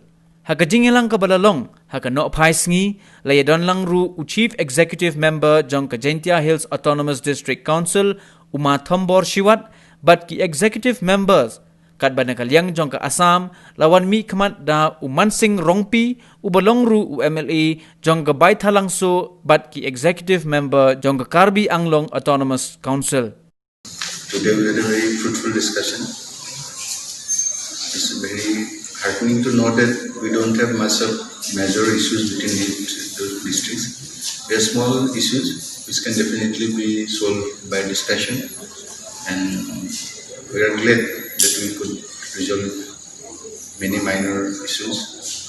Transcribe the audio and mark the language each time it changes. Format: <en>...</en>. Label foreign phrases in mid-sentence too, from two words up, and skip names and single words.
<kha>Haka jingilang kabalalong, haka no paisngi, layadon lang ru u</kha> <en>Chief Executive Member</en> <kha>jong ka Jainta Hills Autonomous District Council, uma Thombor Shiwat, bat ki</kha> <en>Executive Members,</en> <kha>kat ba nakaliang jong ka Assam, lawan mi kamat da u Mansing Rongpi, u balong ru u MLA jong ka Baithalangso, bat ki</kha> <en>Executive Member</en> <kha>jong ka Karbi Anglong Autonomous Council.</kha> <en>Today we had a very fruitful discussion. It's very heartening to know that we don't have much of major issues between those districts. There are small issues which can definitely be solved by discussion, and we are glad that we could resolve many minor issues.</en>